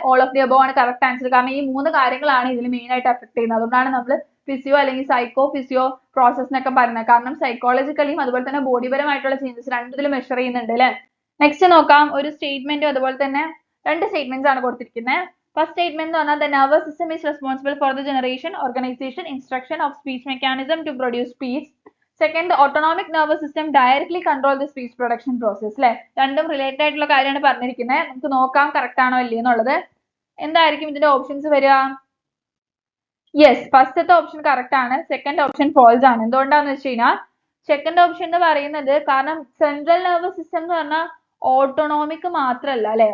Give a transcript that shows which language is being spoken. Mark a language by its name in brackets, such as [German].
[English] all of the above [Malayalam] ആണ് [English] Correct answer. [Malayalam] കാരണം ഈ 3 കാര്യങ്ങളാണ് ഇതിൽ മെയിൻ ആയിട്ട് അഫക്ട് ചെയ്യുന്നത്. അതുകൊണ്ടാണ് നമ്മൾ ഫിസിയോ അല്ലെങ്കിൽ സൈക്കോ ഫിസിയോ പ്രോസസ്സിനൊക്കെ പറയുന്നത്. കാരണം സൈക്കോളജിക്കലിയും അതുപോലെ തന്നെ ബോഡിപരമായിട്ടുള്ള ചേഞ്ചസ് രണ്ടിലും മെഷർ ചെയ്യുന്നുണ്ട് അല്ലെ? നെക്സ്റ്റ് നോക്കാം. ഒരു സ്റ്റേറ്റ്മെന്റും അതുപോലെ തന്നെ 2 സ്റ്റേറ്റ്മെന്റ്സ് ആണ് കൊടുത്തിരിക്കുന്നത്. [English] first statement [Malayalam] എന്ന് പറഞ്ഞാൽ [English] the nervous system is responsible for the generation, organization, instruction of speech mechanism to produce speech. Second, the autonomic nervous system directly control the speech production process. [Malayalam] അല്ലെ? രണ്ടും റിലേറ്റഡ് ആയിട്ടുള്ള കാര്യമാണ് പറഞ്ഞിരിക്കുന്നത്. നമുക്ക് നോക്കാം കറക്റ്റ് ആണോ അല്ലേ എന്നുള്ളത്. എന്തായിരിക്കും ഇതിന്റെ ഓപ്ഷൻസ് വരിക? യെസ്, ഫസ്റ്റത്തെ ഓപ്ഷൻ കറക്റ്റ് ആണ്. സെക്കൻഡ് ഓപ്ഷൻ ഫോൾസ് ആണ്. എന്തുകൊണ്ടാന്ന് വെച്ച് കഴിഞ്ഞാൽ സെക്കൻഡ് ഓപ്ഷൻ എന്ന് പറയുന്നത് കാരണം സെൻട്രൽ നെർവസ് സിസ്റ്റം എന്ന് പറഞ്ഞാൽ ഓട്ടോണോമിക് മാത്രമല്ല അല്ലെ?